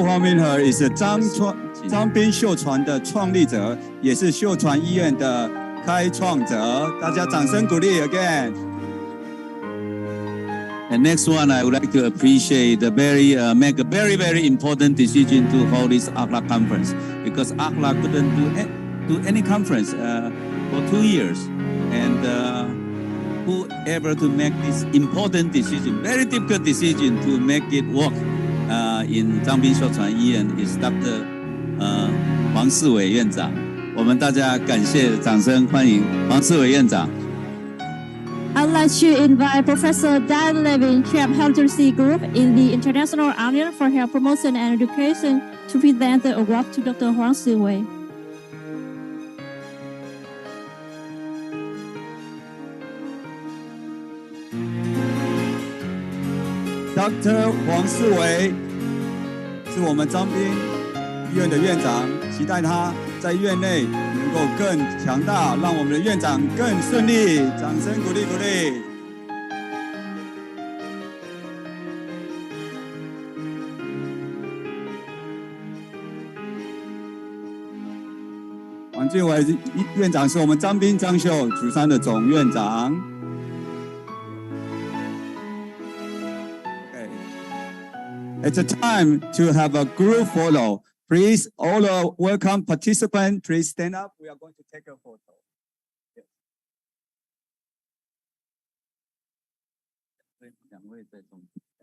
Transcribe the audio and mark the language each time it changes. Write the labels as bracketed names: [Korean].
[Chinese] Huang Minhe is 张斌秀传的创立者，也是秀传医院的开创者。大家掌声鼓励 [English] again。 And next one, I would like to appreciate the make a very important decision to hold this ACLA conference, because ACLA couldn't do any conference for 2 years, and whoever to make this important decision, very difficult decision to make it work in 张斌秀传医院 is Dr. [Chinese] 黄世伟院长。我们大家感谢，掌声欢迎黄世伟院长。 [English] I'd like to invite Professor Dan Levin, Chair of Health Literacy Group in the International Alliance for Health Promotion and Education, to present the award to Dr. Huang Siwei. Dr. [Chinese] 黄世伟是我们张斌医院的院长，期待他在院内能够更强大，让我们的院长更顺利。掌声鼓励鼓励。王俊伟院长是我们张斌张秀竹山的总院长。 [English] It's a time to have a group photo. Please, all the welcome participants, please stand up. We are going to take a photo. Yes. [Chinese] 两位在中间。